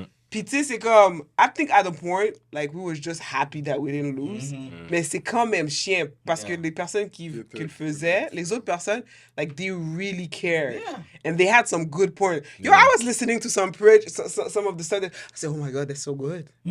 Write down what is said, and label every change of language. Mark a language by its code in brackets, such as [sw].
[fr] Puis tu sais, c'est comme, [en] I think at the point, like, we were just happy that we didn't lose. [fr] Mais c'est quand même chiant, parce que les personnes qui le faisaient, les autres personnes, like, [en] they really cared. And they had some good points. Yo, I was listening to some of the stuff that, I said, oh my God, that's so good.